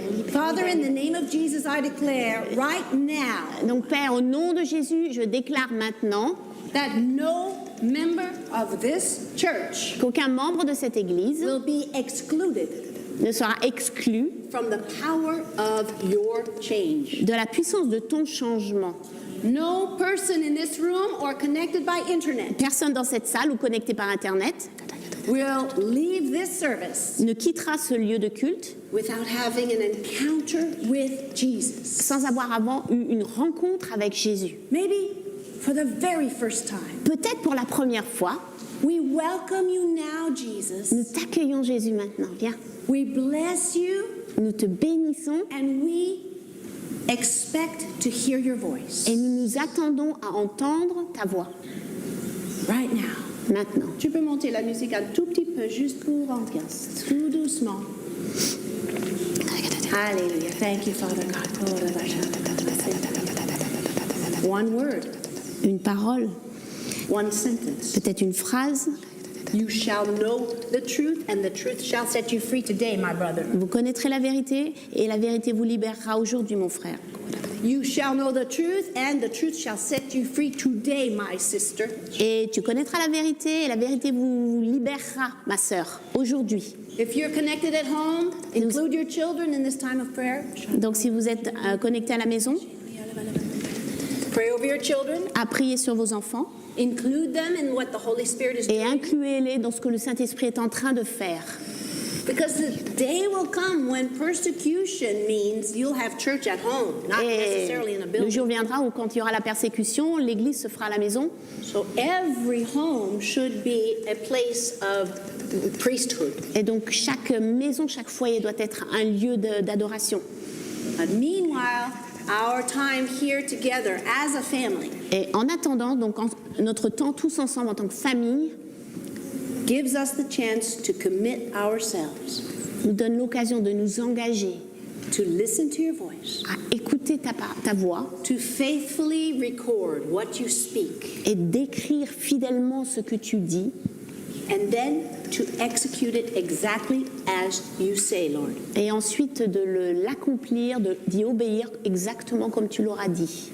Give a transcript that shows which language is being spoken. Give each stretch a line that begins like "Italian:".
English: Father, in the name of Jesus, I declare right now
French: Donc, Père, au nom de Jésus, je déclare maintenant
English: that no member of this church
French: qu'aucun membre de cette Église
English: will be excluded
French: ne sera exclu
English: from the power of your change.
French: de la puissance de ton changement.
English: No person in this room or connected by internet
French: Personne dans cette salle ou connecté par Internet
English: will leave this service
French: ne quittera ce lieu de culte
English: without having an encounter with Jesus.
French: sans avoir avant eu une rencontre avec Jésus.
English: Maybe for the very first time.
French: Peut-être pour la première fois,
English: We welcome you now, Jesus.
French: nous t'accueillons Jésus maintenant. Viens,
English: We bless you
French: nous te bénissons
English: and we expect to hear your voice
French: et nous nous attendons à entendre ta voix
English: right now.
French: maintenant. Tu peux monter la musique un tout petit peu juste pour ambiance, tout doucement.
English: Alléluia. Thank you, Father God. One word,
French: Une parole,
English: one sentence.
French: peut-être une phrase.
English: You shall know the truth, and the truth shall set you free today, my brother.
French: Vous connaîtrez la vérité et la vérité vous libérera aujourd'hui, mon frère.
English: You shall know the truth, and the truth shall set you free today, my sister.
French: Et tu connaîtras la vérité et la vérité vous libérera, ma sœur, aujourd'hui.
English: If you're connected at home, include your children in this time of prayer.
French: Donc si vous êtes connecté à la maison,
English: Pray over your children.
French: à prier sur vos enfants
English: Include them in what the Holy Spirit is
French: et
English: doing.
French: incluez-les dans ce que le Saint-Esprit est en train de faire.
English: Because the day will come when persecution means you'll have church at home, not
French: Et
English: necessarily in a
French: le
English: building.
French: jour viendra où quand il y aura la persécution, l'église se fera à la maison.
English: So every home should be a place of priesthood.
French: Et donc chaque maison, chaque foyer doit être un lieu d'adoration.
English: And meanwhile, our time here together as a family
French: Et en attendant, donc notre temps tous ensemble en tant que famille,
English: gives us the chance to commit ourselves
French: nous donne l'occasion de nous engager
English: to listen to your voice,
French: à écouter ta voix
English: to faithfully record what you speak,
French: et d'écrire fidèlement ce que tu dis
English: and then to execute it exactly as you say, Lord.
French: et ensuite de l'accomplir, d'y obéir exactement comme tu l'auras dit.